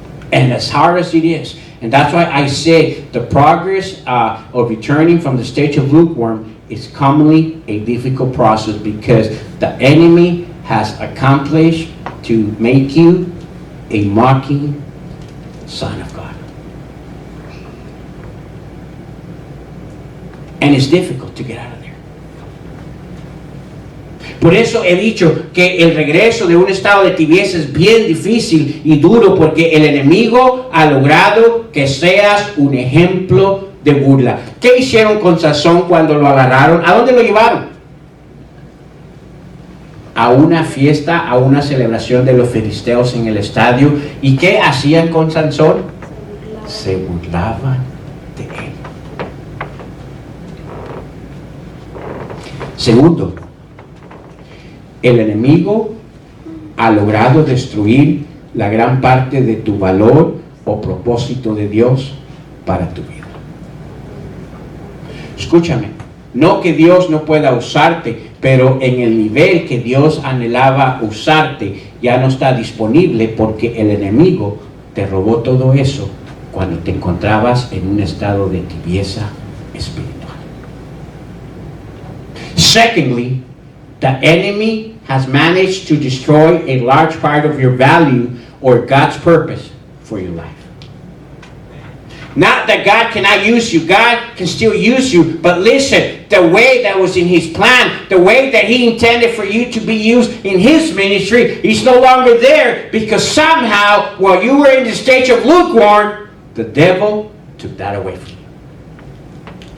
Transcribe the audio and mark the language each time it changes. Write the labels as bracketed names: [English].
[English] And as hard as it is, and that's why I say the progress of returning from the stage of lukewarm is commonly a difficult process, because the enemy has accomplished to make you a mocking son of God. And it's difficult to get out of there. [Spanish] Por eso he dicho que el regreso de un estado de tibieza es bien difícil y duro, porque el enemigo ha logrado que seas un ejemplo de burla. ¿Qué hicieron con Sansón cuando lo agarraron? ¿A dónde lo llevaron? A una fiesta, a una celebración de los filisteos en el estadio. ¿Y qué hacían con Sansón? Se burlaban de él. Segundo, el enemigo ha logrado destruir la gran parte de tu valor o propósito de Dios para tu vida. Escúchame, no que Dios no pueda usarte, pero en el nivel que Dios anhelaba usarte ya no está disponible, porque el enemigo te robó todo eso cuando te encontrabas en un estado de tibieza espiritual. [English] Secondly, the enemy has managed to destroy a large part of your value or God's purpose for your life. Not that God cannot use you. God can still use you. But listen, the way that was in His plan, the way that He intended for you to be used in His ministry, is no longer there, because somehow, while you were in the stage of lukewarm, the devil took that away from you.